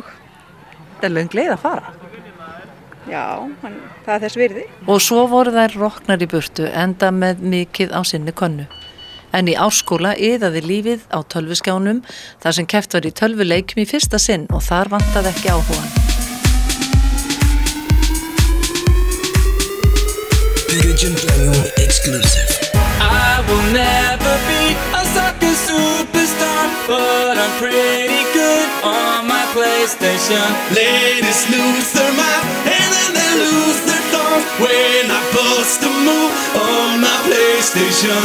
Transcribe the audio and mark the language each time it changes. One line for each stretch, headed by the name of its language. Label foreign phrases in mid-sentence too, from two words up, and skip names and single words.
Icelandic: Þetta er löng leið að fara. Já, það er þess virði. Og svo voru þær roknar í burtu, enda með mikið á sinni könnu. En í Árskóla iðaði lífið á tölvuskjánum þar sem keppt var í tölvuleikjum í fyrsta sinn og þar vantaði ekki áhugan.
English: I will never be a soccer superstar, but I'm pretty good on my PlayStation. Ladies lose their mind and then they lose their thoughts when I bust a move on my PlayStation.